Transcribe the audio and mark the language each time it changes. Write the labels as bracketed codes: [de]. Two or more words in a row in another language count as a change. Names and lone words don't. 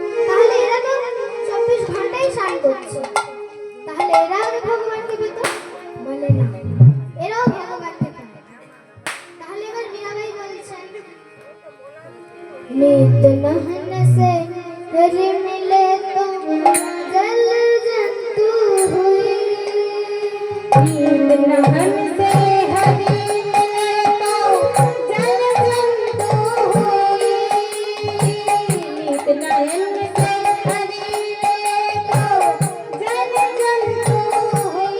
[bn] তাহলে এরা তো 24 ঘন্টাই করছে, তাহলে এরা আগে ভগবানকে পেত? বলে না, এরাও ভগবানকে পায়। তাহলে এবার মীরাবাই বলছেন, [hi] नित नहन से हरि मिले तो जल जंतु हुई, नीत नहन से हरि मिले तो जल जंतु हुई। नीत नहन से हरि मिले तो जल जंतु हुई।